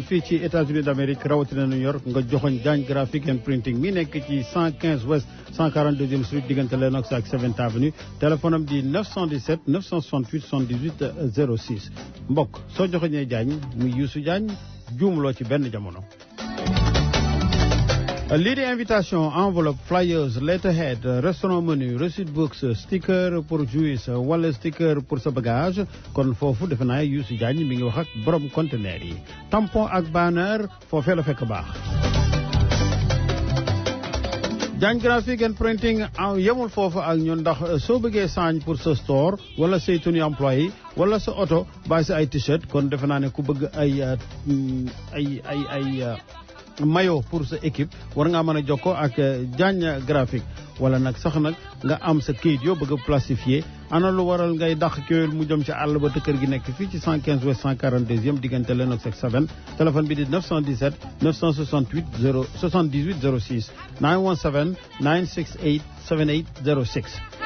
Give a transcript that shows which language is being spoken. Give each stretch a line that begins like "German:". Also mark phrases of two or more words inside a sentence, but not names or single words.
Wolof: fii ci États-Unis d'Amérique rawatina New York nga joxoñ Diagne
English: graphic and printing
Wolof: mi nekk ci 115 West 142e Street diggante Lenox ak 7th Avenue téléphone am di 917 968 78 06 mbokk soo joxoñee Diagne muy Youssou Diagne juumloo ci benn jamono. lii di
French: invitation enveloppe
English: flyers letterhead restaurant menu receipt books sticker
French: pour jouer
Wolof: wala sticker pour sa bagage kon foofu defe naa Youssou Diagne mi ngi wax ak borom conteneur yi tampon ak banner foofee la fekk baax. Diagne
English: graphic and printing
Wolof: yemul foofu ak ñun ndax soo bëggee sign pour sa store wala say
French: tenue employé
Wolof: wala sa oto bàyyi sa ay t-shirt kon defe naa ne ku bëgg ay
French: maillot pour
Wolof: sa équipe war ngaa mën a jokkoo ak Diagne graphique wala nag sax nag nga am sa kayit yoo bëgg a plastifié ana lu waral ngay dàq kéwél mu jëm ci àll ba te kër gi nekk fii ci 115 West 142e diggante Lenox ak 7 téléphone bi di 917 968 78 06 917 968 78 06.